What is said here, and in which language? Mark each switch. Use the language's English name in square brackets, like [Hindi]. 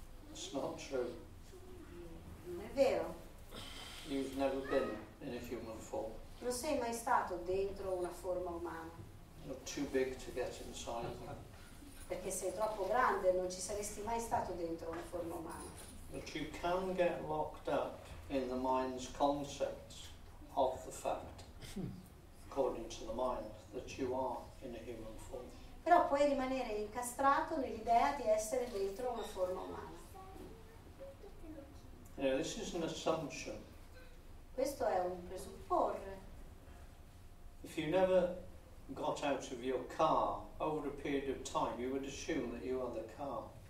[English] It's not true. [Italian] Non è vero, [English] You've never been in a human form. [Italian] non sei mai stato dentro una forma umana, [English] You're too big to get inside them. [Italian] perché sei troppo grande e non ci saresti mai stato dentro una forma umana. [English] But you can get locked up in the mind's concepts of the fact, according to the mind, that you are in a human form. [Italian] Però puoi rimanere incastrato nell'idea di essere dentro una forma umana. [English] You know, this is an assumption. [Italian] Questo è un presupporre. [English] If you never got out of your car over a period of time, you would assume that you are the car.